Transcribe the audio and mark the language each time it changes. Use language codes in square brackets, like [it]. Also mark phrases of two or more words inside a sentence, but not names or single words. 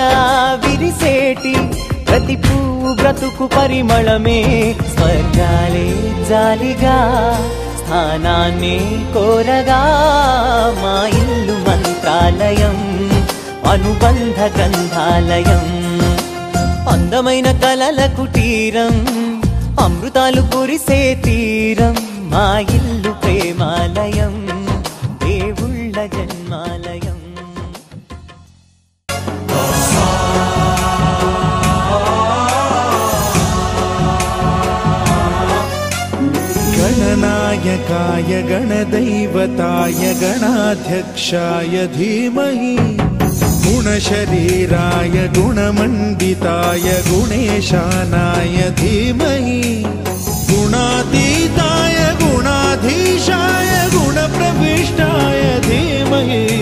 [te] విరిసేటి ప్రతి పువ్వు బ్రతుకు పరిమళమే స్వర్గాలే జాలిగా స్థానాన్ని కోరగా మా ఇల్లు మంత్రాలయం అనుబంధ గ్రంథాలయం అందమైన కలల కుటీరం అమృతాలు కురిసే తీరం మా ఇల్లు ప్రేమాలయం దేవుళ్ళ జన్మాలయం [sa] गणनायकाय गणदैवताय गणाध्यक्षाय धीमहि गुणशरीराय गुणमण्डिताय गुणेशानाय धीमहि गुणातीताय गुणाधीशाय गुणप्रविष्टाय धीमहि